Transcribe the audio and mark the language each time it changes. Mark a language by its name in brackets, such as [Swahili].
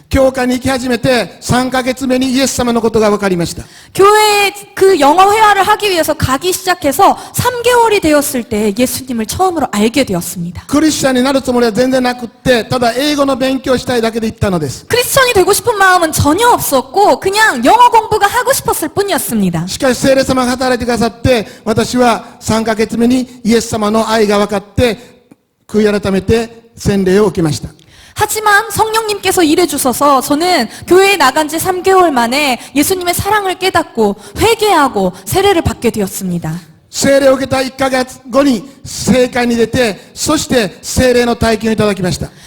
[Japanese] 教会に行き始めて3ヶ月目にイエス様のことが分かりました [Korean] 교회에 그 영어 회화를 하기 위해서 가기 시작해서 3개월이 되었을 때 예수님을 처음으로 알게 되었습니다. [Japanese] クリスチャンになるつもりは全然なくってただ英語の勉強をしたいだけで行ったのです [Korean] 크리스천이 되고 싶은 마음은 전혀 없었고 그냥 영어 공부가 하고 싶었을 뿐이었습니다. [Japanese] しかし聖霊様が働いてくださって私は3ヶ月目にイエス様の愛が分かって悔い改めて洗礼を受けました [Korean] 하지만 성령님께서 일해 주셔서 저는 교회에 나간 지 3개월 만에 예수님의 사랑을 깨닫고 회개하고 세례를 받게 되었습니다. [Japanese] 聖霊を受けた1ヶ月後に聖会に出てそして聖霊の体験をいただきました